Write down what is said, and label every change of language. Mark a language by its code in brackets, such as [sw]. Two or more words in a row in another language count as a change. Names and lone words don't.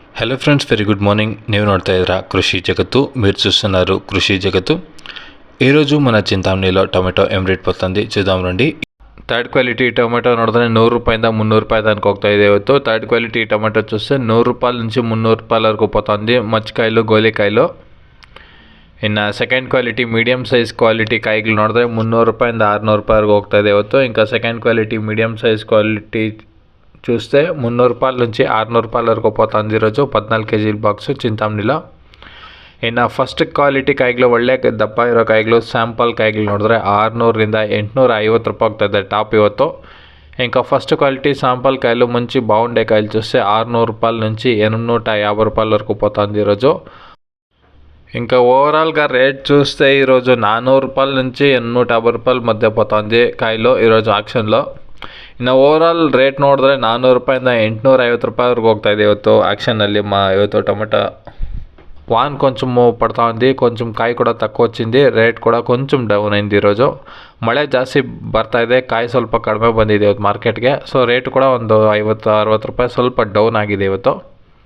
[en] Hello friends, very good morning. [kn] ನೀವು ನೋಡ್ತಾ ಇದ್ದೀರಾ ಕೃಷಿ ಜಗತ್ತು. [te] మీరు చూస్తున్నారు కృషి జగత్తు. ఈరోజు మన చింతామణిలో టೊಮೆಟೊ ఏం ರೇಟ್ పోతుంది చూద్దాం రండి. [en] third quality tomato [kn] ನೋಡಿದ್ರೆ 100 ರೂಪಾಯಿಂದ 300 ರೂಪಾಯಿ ತನಕ ಹೋಗ್ತಾ ಇದೆ ಇವತ್ತು. [en] third quality tomato [te] చూస్తే 100 ರೂಪಾಯಿ నుంచి 300 ರೂಪಾಯಿ వరకు పోతుంది. మచ్చికాయలు గోలికాయలు. [kn] ಇನ್ನು [en] second quality medium size quality [kn] ಕಾಯಿಗಳು ನೋಡಿದ್ರೆ 300 ರೂಪಾಯಿಂದ 600 ರೂಪಾಯಿವರೆಗೂ ಹೋಗ್ತಾ ಇದೆ ಇವತ್ತು. [te] ఇంకా [en] second quality medium size quality [te] చూస్తే 300 ರೂಪಾಯಿ నుంచి 600 ರೂಪಾಯಿ వరకు పోతుంది ఈరోజు 14 కేజీల బాక్సు చింతామణిలో. [kn] ಇನ್ನು [en] first quality [kn] ಕಾಯಿಗಳು ಒಳ್ಳೆ ದಪ್ಪ ಇರೋ ಕಾಯಿಗಳು ಸ್ಯಾಂಪಲ್ ಕಾಯಿಗಳು ನೋಡಿದ್ರೆ 600ರಿಂದ 850 ರೂಪಾಯಿ ಹೋಗ್ತಾಯಿದೆ ಟಾಪ್ ಇವತ್ತು. [te] ఇంకా [en] first quality sample [te] కాయలు మంచి బాగుండే కాయలు చూస్తే 600 రూపాయల నుంచి 850 రూపాయల వరకు పోతుంది ఈరోజు. ఇంకా ఓవరాల్గా రేట్ చూస్తే ఈరోజు 400 రూపాయల నుంచి 850 రూపాయల మధ్య పోతుంది కాయలు ఈరోజు ఆక్షన్లో. [kn] ಇನ್ನು [en] overall rate [kn] ನೋಡಿದ್ರೆ 400 ರೂಪಾಯಿಂದ 850 ರೂಪಾಯಿವರೆಗೂ ಹೋಗ್ತಾಯಿದೆ ಇವತ್ತು యాక్షన్ನಲ್ಲಿ. [te] ಇವತ್ತು టೊಮೆటೊ వాన్ కొంచెం పడతా ఉంది, కొంచెం కాయ కూడా తక్కువ వచ్చింది, రేట్ కూడా కొంచెం డೌನ್ ಅయింది ఈరోజు. [kn] ಮಳೆ ಜಾಸ್ತಿ ಬರ್ತಾ ಇದೆ, ಕಾಯಿ ಸ್ವಲ್ಪ ಕಡಿಮೆ ಬಂದಿದೆ ಇವತ್ತು ಮಾರ್ಕೆಟ್ಗೆ. ಸೊ ರೇಟ್ ಕೂಡ ಒಂದು 50-60 ರೂಪಾಯಿ ಸ್ವಲ್ಪ ಡೌನ್ ಆಗಿದೆ ಇವತ್ತು.